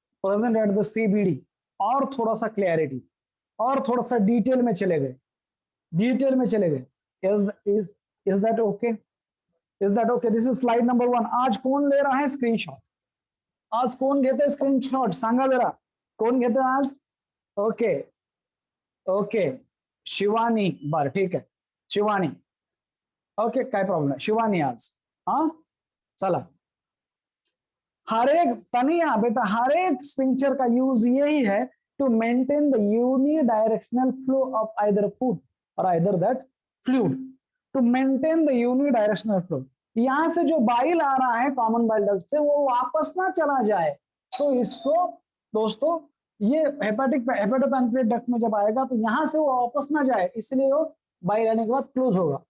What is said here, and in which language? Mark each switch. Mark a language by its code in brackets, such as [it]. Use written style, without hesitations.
[en] Present at the CBD. [hi] और थोड़ा सा क्लैरिटी, और थोड़ा सा डिटेल में चले गए, डिटेल में चले गए। [en] Is that okay? Is that okay? This is slide number 1। [hi] आज कौन ले रहा है स्क्रीनशॉट? [mr] आज कौन घेते स्क्रीनशॉट? सांगा जरा, कोण घेतं आज? ओके ओके, शिवानी, बर ठीक आहे, शिवानी, ओके, काय प्रॉब्लेम नाही, शिवानी आज। [hi] हाँ चला, हर एक तनिया बेटा, हर एक स्ट्रक्चर का यूज यही है [en] To maintain the unidirectional flow of either food और either that fluid, to maintain the unidirectional flow. [hi] यहां से जो बाइल आ रहा है कॉमन बाइल डक्ट से, वो वापस ना चला जाए, तो इसको दोस्तों ये हेपेटोपैनक्रियाटिक डक्ट में जब आएगा तो यहां से वो वापस ना जाए, इसलिए वो बाइल आने के बाद क्लोज होगा।